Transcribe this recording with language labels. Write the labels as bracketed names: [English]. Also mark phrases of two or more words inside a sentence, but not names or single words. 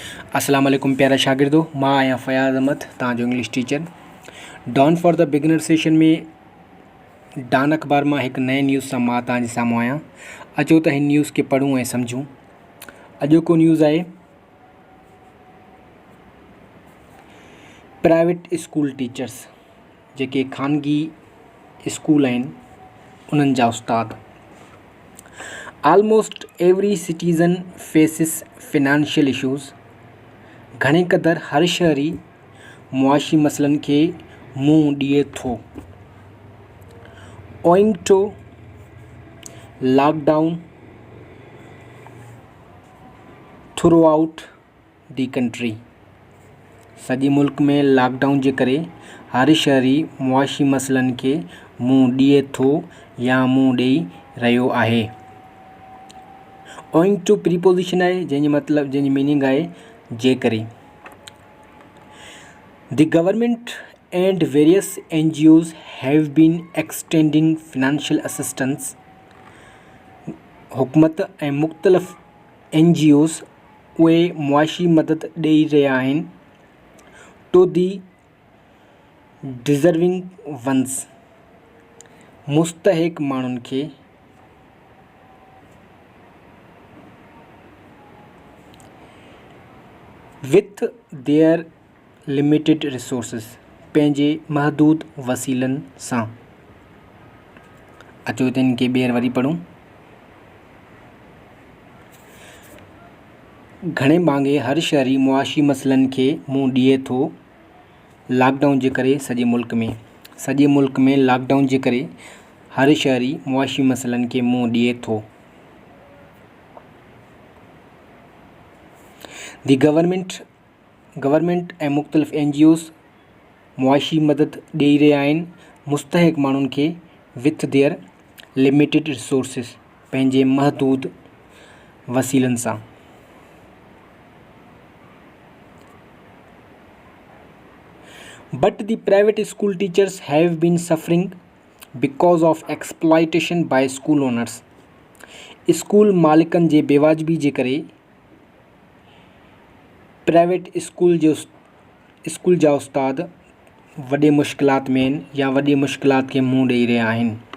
[Sindhi] अस्सलाम वालेकुम प्यारा शागिर्दो, मां आहियां फ़याज़ अहमद, तव्हांजो इंग्लिश टीचर। [English] Dawn for the beginner session [Sindhi] में डॉन अख़बार मां हिकु नए न्यूज़ सां मां तव्हांजे साम्हूं आहियां। अचो त हिन न्यूज़ खे पढ़ूं ऐं सम्झूं। अॼोको न्यूज़ आहे [English] private school teachers, [Sindhi] जेके ख़ानगी स्कूल आहिनि उन्हनि जा उस्ताद। [English] almost every citizen faces financial issues. [Sindhi] घणे क़दुरु हर शहरी मुआशी मसइलनि खे मुंहुं ॾिए थो। [English] owing to lockdown throughout the country. [Sindhi] सॼे मुल्क में लॉकडाउन जे करे हर शहरी मुआशी मसइलनि खे मुंहुं ॾिए थो या मुंहुं ॾेई रहियो आहे। [English] owing to [Sindhi] प्रीपोजिशन आहे, जंहिंजी मीनिंग आहे जे करे। [English] The government and various NGOs have been extending financial assistance. [Sindhi] हुकूमत ऐं मुख़्तलिफ़ NGOs उहे मुआशी मदद ॾेई रहिया आहिनि [English] to the deserving ones, [Sindhi] मुस्तहिक़ माण्हुनि खे। [English] with their limited resources, [Sindhi] पंहिंजे महदूद वसीलनि सां। अचो त हिन खे ॿीहर वरी पढ़ूं। घणे भाङे हर शहरी मुआशी मसइलनि खे मुंहुं ॾिए थो लॉकडाउन जे करे। सॼे मुल्क में लॉकडाउन जे करे हर शहरी मुआशी मसइलनि खे मुंहुं ॾिए थो। [English] the government [Sindhi] ऐं मुख़्तलिफ़ NGOs मुआशी मदद ॾेई रहिया आहिनि मुस्तहिक़ माण्हुनि खे। [English] with their limited resources, [Sindhi] पंहिंजे महदूद वसीलनि सां। [English] but the private school teachers have been suffering because of exploitation by school owners. [Sindhi] स्कूल मालिकनि जे बेवाजिबी जे करे [English] private school [Sindhi] जा उस्ताद वॾे मुश्किलात में आहिनि या वॾी मुश्किलात खे मुंहुं ॾेई रहिया आहिनि।